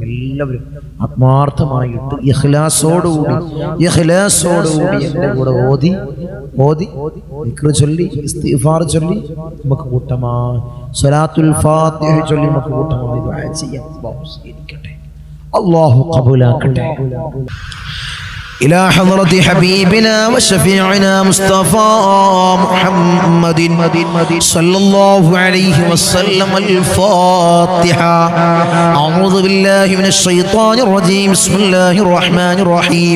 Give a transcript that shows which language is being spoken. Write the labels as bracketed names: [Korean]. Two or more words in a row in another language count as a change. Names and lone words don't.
[Malayalam] എല്ലാവരും ആത്മാർത്ഥമായിട്ട് ഇഖ്ലാസോടുകൂടി എൻ്റെ കൂടെ ഓതി ദിക്ർ ചൊല്ലി ഇസ്തിഗ്ഫാർ ചൊല്ലി നമുക്ക് കൂട്ടമായി [Arabic] صلاة الفاتحة [Malayalam] ചൊല്ലി നമുക്ക് കൂട്ടമായി ദുആ ചെയ്യാം. അല്ലാഹു സ്വീകരിക്കട്ടെ, അല്ലാഹു ഖബൂലാക്കട്ടെ. [Arabic] إلى حضرة حبيبنا وشفيعنا مصطفى محمد صلى الله عليه وسلم. الفاتحة. أعوذ بالله من الشيطان الرجيم. بسم الله الرحمن الرحيم.